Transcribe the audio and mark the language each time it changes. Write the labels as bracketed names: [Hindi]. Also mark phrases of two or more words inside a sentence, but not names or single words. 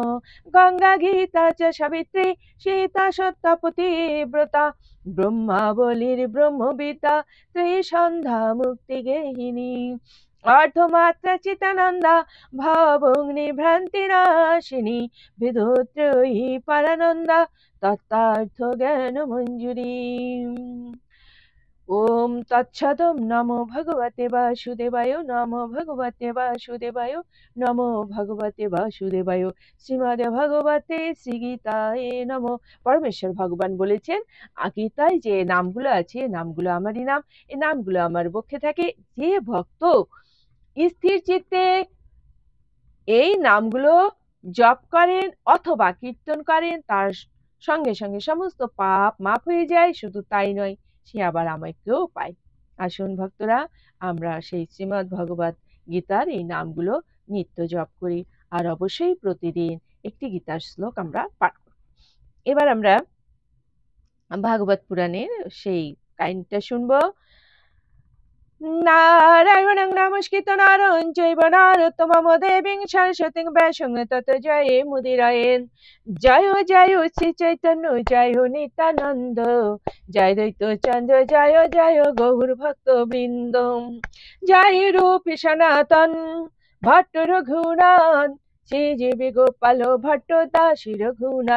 [Sanskrit] গঙ্গা গীতা চ সাবিত্রী সীতা সত্যপতিব্রতা ব্রহ্মাবলীর ব্রহ্মবিদ্যা ত্রিসন্ধ্যা মুক্তি গেহিনী অর্ধমাত্রা চিতানন্দা ভবগ্নি ভ্রান্তি নাশিনী বিধুত্রয়ী পরানন্দা তত্ত্বার্থ জ্ঞান মঞ্জুরি। ওম তৎসদম নমো ভগবতে বাসুদেবায়। নমো ভগবতে বাসুদেবায়। নমো ভগবতে বাসুদেবায়। শ্রীমদ্ ভগবতে শ্রীগীতায় নমো। [Bangla] পরমেশ্বর ভগবান বলেছেন, গীতায় যে নামগুলো আছে, নামগুলো আমারই নাম, এই নামগুলো আমার বক্ষে থাকে। যে ভক্ত স্থির চিত্তে এই নামগুলো জপ করেন অথবা কীর্তন করেন, তার সঙ্গে সঙ্গে সমস্ত পাপ মাফ হয়ে যায়। শুধু তাই নয়, সে আবার আমাকেও পায়। আসুন ভক্তরা, আমরা সেই শ্রীমদ্ ভগবত গীতার এই নামগুলো নিত্য জপ করি, আর অবশ্যই প্রতিদিন একটি গীতার শ্লোক আমরা পাঠ করি। এবার আমরা ভাগবত পুরাণের সেই কাহিনীটা শুনবো। [Sanskrit] নারায়ণং নমস্কৃত্য নরং চৈব নরোত্তমং দেবীং সরস্বতীং ব্যাসং ততো জয়ে মুদিরয়েন। [Bangla] জয় জয় শ্রী চৈতন্য, জয় নিত্যানন্দ, জয় দ্বৈত চন্দ্র, জয় জয় গৌর ভক্ত বৃন্দ। জয় রূপ সনাতন ভট্ট রঘুনাথ, শ্রী জীবী গোপাল ভট্ট দাসী রঘুনাথ।